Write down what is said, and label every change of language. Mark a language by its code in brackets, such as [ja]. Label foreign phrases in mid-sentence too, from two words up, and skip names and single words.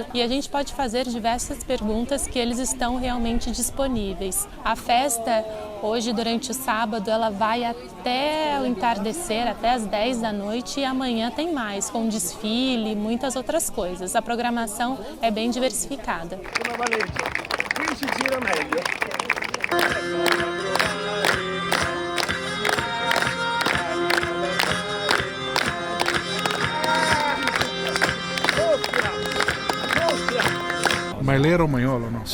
[pt] E a gente pode fazer diversas perguntas que eles estão realmente disponíveis. A festa, hoje, durante o sábado, ela vai até o entardecer, até as 10 da noite, e amanhã tem mais, com desfile e muitas outras coisas. A programação é bem diversificada. [it] Qui si gira meglio. Ma lei è romagnolo, no?